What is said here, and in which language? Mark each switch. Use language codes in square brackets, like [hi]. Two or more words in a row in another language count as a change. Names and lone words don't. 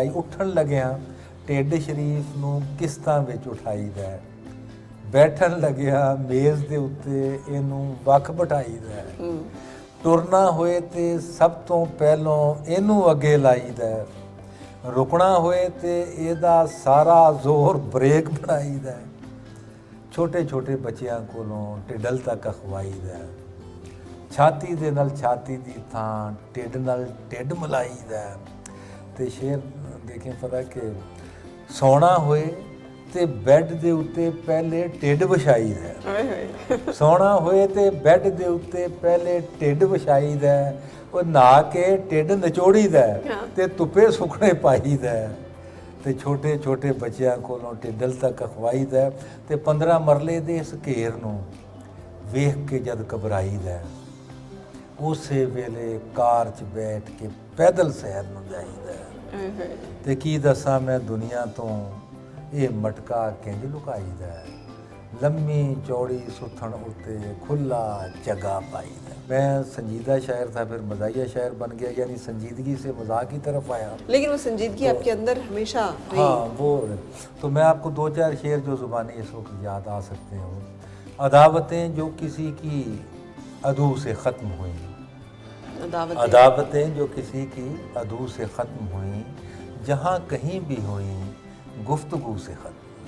[pa] ਆਈ, ਉੱਠਣ ਲੱਗਿਆ ਢਿੱਡ ਸ਼ਰੀਫ਼ ਨੂੰ ਕਿਸ਼ਤਾਂ ਵਿਚ ਉਠਾਈ ਦਾ, ਬੈਠਣ ਲੱਗਿਆ ਮੇਜ਼ ਦੇ ਉੱਤੇ ਇਨੂੰ ਵੱਖ ਬਿਠਾਈ ਦਾ, ਟੁਰਨਾ ਹੋਏ ਤੇ ਸਬ ਤੋ ਪਹਿਲੋਂ ਇਨੂੰ ਅੱਗੇ ਲਾਈ ਦਾ, ਰੁਕਣਾ ਹੋਏ ਤੇ ਏਦਾ ਸਾਰਾ ਜ਼ੋਰ ਬ੍ਰੇਕ ਬਣਾਈ ਦਾ, ਛੋਟੇ ਛੋਟੇ ਬੱਚਿਆਂ ਕੋਲੋਂ ਢਿੱਡਲ ਤੱਕ ਅਖਵਾਈ ਦਾ, ਛਾਤੀ ਦੇ ਨਾਲ ਛਾਤੀ ਦੀ ਥਾਂ ਢਿੱਡ ਨਾਲ ਢਿੱਡ ਮਿਲਾਈ ਦਾ। ਤੇ ਸ਼ੇਰ ਦੇਖੇਂ ਫ਼ਰਕ ਕੇ ਸੌਣਾ ਹੋਏ ਤੇ ਬੈੱਡ ਦੇ ਉੱਤੇ ਪਹਿਲੇ ਢਿੱਡ ਵਿਛਾਈ ਦਾ, ओए होए। ਸੌਣਾ ਹੋਏ ਤੇ ਬੈੱਡ ਦੇ ਉੱਤੇ ਪਹਿਲੇ ਢਿੱਡ ਵਿਛਾਈ ਦਾ, ਉਹ ਨਹਾ ਕੇ ਢਿੱਡ ਨਿਚੋੜੀਦਾ ਤੇ ਧੁੱਪੇ ਸੁੱਕਣੇ ਪਾਈਦਾ ਤੇ ਛੋਟੇ ਛੋਟੇ ਬੱਚਿਆਂ ਕੋਲੋਂ ਢਿੱਡਲ ਤੱਕ ਖਵਾਈਦਾ ਤੇ 15 ਮਰਲੇ ਦੇ ਇਸ ਘੇਰ ਨੂੰ ਵੇਖ ਕੇ ਜਦ ਘਬਰਾਈਦਾ ਉਸੇ ਵੇਲੇ ਕਾਰ 'ਚ ਬੈਠ ਕੇ ਪੈਦਲ ਸੈਰ ਨੂੰ ਜਾਈਦਾ ਤੇ ਕੀ ਦੱਸਾਂ ਮੈਂ ਦੁਨੀਆ ਤੋਂ ਇਹ ਮਟਕਾ ਕਿੰਜ ਲੁਕਾਈਦਾ ਲੰਮੀ ਚੌੜੀ ਸੁੱਥਣ ਉੱਤੇ ਖੁੱਲ੍ਹਾ ਜਗ੍ਹਾ ਪਾਈਦਾ। [ur] میں سنجیدہ شاعر تھا، پھر مزاحیہ شاعر بن گیا، یعنی سنجیدگی سے مذاق کی طرف آیا. لیکن وہ سنجیدگی آپکے اندر ہمیشہ رہی. ہاں وہ، تو میں آپکو 2-4 شعر جو زبانی اس وقت یاد آ سکتے ہیں. عداوتیں جو کسی کی عدو سے ختم ہوئی، عداوتیں جو کسی کی عدو سے ختم ہوئی، جہاں کہیں بھی ہوئی گفتگو سے ختم.